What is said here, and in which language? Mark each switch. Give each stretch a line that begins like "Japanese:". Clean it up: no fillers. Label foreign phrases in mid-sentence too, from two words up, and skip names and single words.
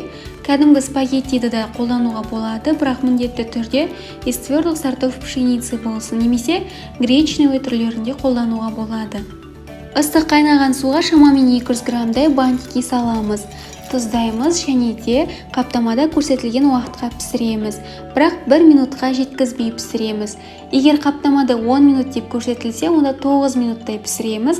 Kazakh: Кәдімгі спагеттиді де қолдануға болады, бірақ міндетті түрде
Russian: из твердых сортов пшеницы
Kazakh: болсын, немесе гречневый түрлерінде қолдануға болады. Ыстық қайнаған суға шамамен 200 граммдай бантики саламыз. Тұздаймыз және де қаптамада көрсетілген уақытқа пісіреміз. Бірақ 1 минутқа жеткізбей пісіреміз. Егер қаптамада 10 минут деп көрсетілсе, онда 9 минуттай пісіреміз.